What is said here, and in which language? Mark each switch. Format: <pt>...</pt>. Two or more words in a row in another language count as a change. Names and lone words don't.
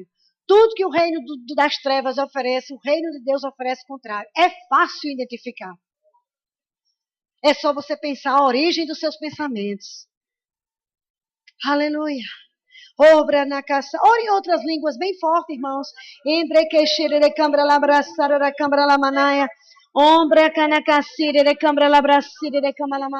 <pt>Tudo que o reino das trevas oferece, o reino de Deus oferece contrário. É fácil identificar. É só você pensar a origem dos seus pensamentos. Aleluia. Obra na caça. Ore em outras línguas bem forte, irmãos. Embrequeixere de cambra labraçara da cambra lamanaia. Ombra canacacire de cambra labracire de cambra</pt>